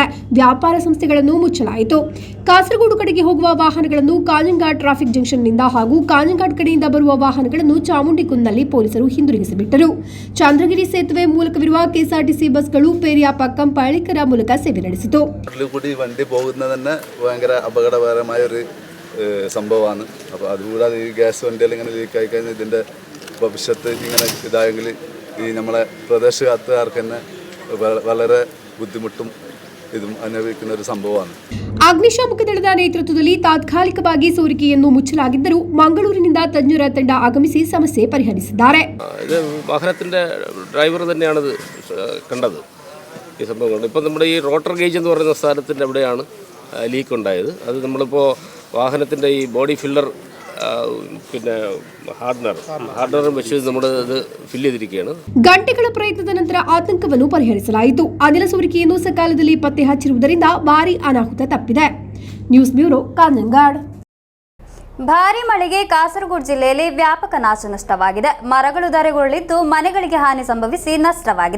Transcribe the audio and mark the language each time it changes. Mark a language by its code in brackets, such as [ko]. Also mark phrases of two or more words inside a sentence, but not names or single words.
[kn] ವ್ಯಾಪಾರ ಸಂಸ್ಥೆಗಳನ್ನು ಮುಚ್ಚಲಾಯಿತು. ಕಾಸರಗೋಡು ಕಡೆಗೆ ಹೋಗುವ ವಾಹನಗಳನ್ನು ಕಾಂಜಂಘಾಟ್ ಟ್ರಾಫಿಕ್ ಜಂಕ್ಷನ್ನಿಂದ ಹಾಗೂ ಕಾಂಜಂಘಾಟ್ ಕಡೆಯಿಂದ ಬರುವ ವಾಹನಗಳನ್ನು ಚಾಮುಂಡಿಕುಂದ್ನಲ್ಲಿ ಪೊಲೀಸರು ಹಿಂದಿರುಗಿಸಿಬಿಟ್ಟರು. ಚಂದ್ರಗಿರಿ ಸೇತುವೆ ಮೂಲಕವಿರುವ ಕೆಎಸ್ಆರ್ಟಿಸಿ ಬಸ್ಗಳು ಪೇರಿಯಾಪ ಕಂಪಳಿಕರ ಮೂಲಕ ಸೇವೆ ನಡೆಸಿತು. [ml] വണ്ടി പോകുന്നത് തന്നെ ഭയങ്കര അപകടകരമായ ഒരു സംഭവമാണ്. അപ്പോൾ അതുകൂടാതെ ഈ ഗ്യാസ് വണ്ടികൾ ഇങ്ങനെ ലീക്കായി കഴിഞ്ഞാൽ ഇതിൻ്റെ ഭവിഷ്യത്ത് ഇങ്ങനെ ഇതായെങ്കിൽ ഈ നമ്മളെ പ്രദേശത്തുകാർക്ക് തന്നെ വളരെ ബുദ്ധിമുട്ടും ഇതും അനുഭവിക്കുന്ന ഒരു സംഭവമാണ്. [kn] ಅಗ್ನಿಶಾಮಕ ದಳದ ನೇತೃತ್ವದಲ್ಲಿ ತಾತ್ಕಾಲಿಕವಾಗಿ ಸೋರಿಕೆಯನ್ನು ಮುಚ್ಚಲಾಗಿದ್ದರೂ ಮಂಗಳೂರಿನಿಂದ ತಜ್ಞರ ತಂಡ ಆಗಮಿಸಿ ಸಮಸ್ಯೆ ಪರಿಹರಿಸಿದ್ದಾರೆ. [ml] വാഹനത്തിൻ്റെ ഡ്രൈവർ തന്നെയാണ് ഇത് കണ്ടത് ഈ സംഭവങ്ങൾ. ഇപ്പം നമ്മുടെ ഈ റോട്ടർ ഗേജ് എന്ന് പറയുന്ന സ്ഥലത്തിൻ്റെ അവിടെയാണ് ലീക്ക് ഉണ്ടായത്. അത് നമ്മളിപ്പോൾ വാഹനത്തിൻ്റെ ഈ ബോഡി ഫില്ലർ പിന്നെ ಹಾರ್ಡ್ನರ್ വെച്ച് നമ്മൾ ഇത് ಫಿಲ್ ചെയ്തിരിക്കുകയാണ്. [kn] ಗಂಟೆಗಳ ಪ್ರಯತ್ನದ ನಂತರ ಆತಂಕವನ್ನು ಪರಿಹರಿಸಲಾಯಿತು. ಅನಿಲ ಸೋರಿಕೆಯನ್ನು ಸಕಾಲದಲ್ಲಿ ಪತ್ತೆ ಹಚ್ಚಿರುವುದರಿಂದ ಭಾರೀ ಅನಾಹುತ ತಪ್ಪಿದೆ. ನ್ಯೂಸ್ ಬ್ಯೂರೋ, ಕಾಂಜಂಘಾಟ್. ಭಾರೀ ಮಳೆಗೆ ಕಾಸರಗೋಡು ಜಿಲ್ಲೆಯಲ್ಲಿ ವ್ಯಾಪಕ ನಾಶ ನಷ್ಟವಾಗಿದೆ. ಮರಗಳು ಧರೆಗುರುಳಿದ್ದು ಮನೆಗಳಿಗೆ ಹಾನಿ ಸಂಭವಿಸಿ ನಷ್ಟವಾಗಿದೆ.